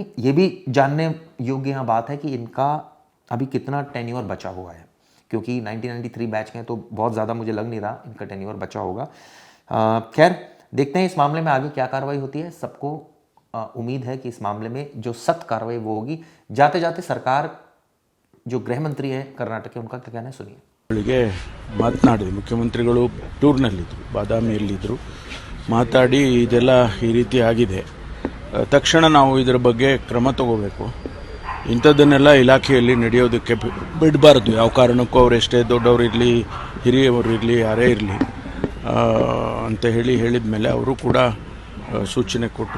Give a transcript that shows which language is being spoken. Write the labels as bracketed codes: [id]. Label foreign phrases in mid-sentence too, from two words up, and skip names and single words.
[hi] ये भी जानने योग्य यहाँ बात है कि इनका अभी कितना टेन्योर बचा हुआ है, क्योंकि 1993 बैच के हैं तो बहुत ज़्यादा मुझे लग नहीं रहा इनका टेन्योर बचा होगा। खैर देखते हैं इस मामले में आगे क्या कार्रवाई होती है। सबको उम्मीद है कि इस मामले में जो सख्त कार्रवाई वो होगी। जाते जाते सरकार जो गृह मंत्री है कर्नाटक के, उनका क्या कहना है सुनिए। [kn] ಗಳಿಗೆ ಮಾತನಾಡಿದ್ರು, ಮುಖ್ಯಮಂತ್ರಿಗಳು ಟೂರ್ನಲ್ಲಿದ್ದರು, ಬಾದಾಮಿಯಲ್ಲಿದ್ದರು, ಮಾತಾಡಿ ಇದೆಲ್ಲ ಈ ರೀತಿ ಆಗಿದೆ, ತಕ್ಷಣ ನಾವು ಇದರ ಬಗ್ಗೆ ಕ್ರಮ ತಗೋಬೇಕು, ಇಂಥದ್ದನ್ನೆಲ್ಲ ಇಲಾಖೆಯಲ್ಲಿ ನಡೆಯೋದಕ್ಕೆ ಬಿಡಬಾರ್ದು, ಯಾವ ಕಾರಣಕ್ಕೂ ಅವ್ರು ಎಷ್ಟೇ ದೊಡ್ಡವರಿರಲಿ ಹಿರಿಯವರು ಇರಲಿ ಯಾರೇ ಇರಲಿ ಅಂತ ಹೇಳಿದ ಮೇಲೆ ಅವರು ಕೂಡ ಸೂಚನೆ ಕೊಟ್ಟರು.